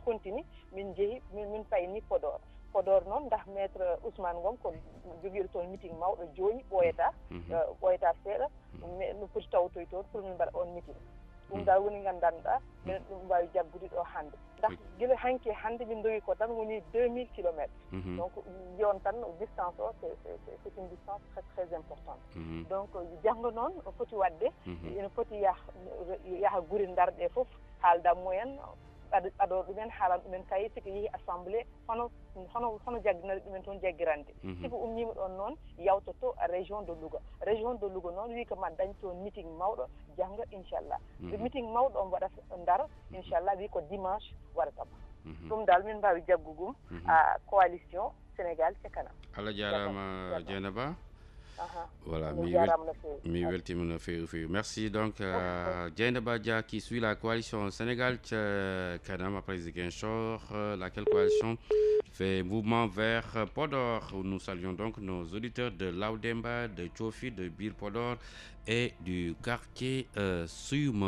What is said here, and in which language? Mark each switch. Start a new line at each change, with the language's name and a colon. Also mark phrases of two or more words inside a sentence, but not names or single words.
Fula: continue min jeehi min payni Podor noon ndax Maître Ousmane Ngom ko jogiiɗo toon meeting mawɗo jooñi ɓooyata seeɗa no poti tawtoy toon pour min mbaɗa on meeting ɗum da woni gandanɗa minen ɗum mbawi jaggude ɗo hannde ndax gila hanke hannde min dogi ko tan woni 2000
French: kilomètres donc
Fula: ƴeewon tan distance o
French: c'est une distance très très importante donc
Fula: janggo noon foti wadde ene foti yaha guri darɗe fof haalda mumen aɗo ɗumen haalan ɗumen kay siko yeehi assemblée hono jagginade ɗumen toon jaggirande siko ummima ɗon noon yawtoto
French: région de Louga
Fula: noon wi ko ma dañ toon meeting mawɗo jangga inchallah meeting mawɗo on waɗata Ndar inchallah wi ko dimanche waɗatama ɗum dal min mbawi jaggugum à coalition Sénégal c'est kanam Allah jarama Dieynaba voilà, mi weltima no feewi.
French: Merci donc Dieynaba Dia qui suit la coalition Sénégal Kanam après Ziguinchor, laquelle coalition fait mouvement vers Podor. Nous saluons donc nos auditeurs de Laudemba, de Tchofi, de Bir Podor et du quartier Soum.